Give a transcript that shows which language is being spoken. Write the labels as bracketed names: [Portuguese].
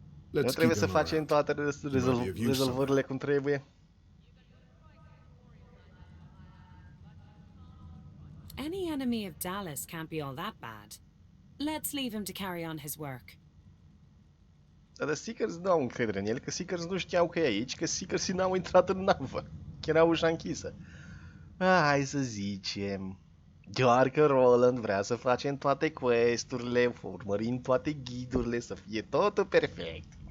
[Romanian] Nu trebuie să facem toate rezolvările cum trebuie. [English] Any enemy of Dallas can't be all that bad. Let's leave him to carry on his work. [Romanian] Dar Seekers nu au încredere în el, că Seekers nu știau că e aici, că Seekers n-au intrat în navă, că era ușa închisă. Hai să zicem, doar că Roland vrea să facem toate quest-urile, urmărim toate ghidurile, să fie totul perfect.